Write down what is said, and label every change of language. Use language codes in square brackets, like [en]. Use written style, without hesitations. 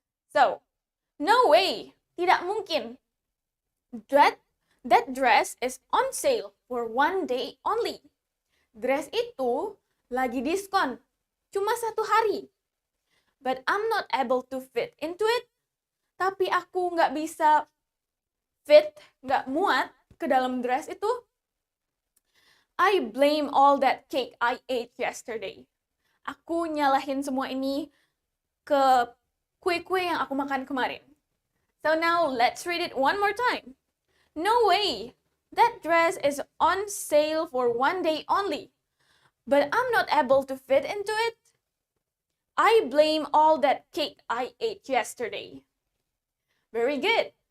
[en] So, no way, [id] tidak mungkin. [en] That dress is on sale for 1 day only. [id] Dress itu lagi diskon, cuma 1 hari. [en] But I'm not able to fit into it. [id] Tapi aku nggak bisa fit, nggak muat ke dalam dress itu. [en] I blame all that cake I ate yesterday. [id] Aku nyalahin semua ini ke kue-kue yang aku makan kemarin. [en] So now let's read it one more time. No way! That dress is on sale for 1 day only. But I'm not able to fit into it. I blame all that cake I ate yesterday. Very good.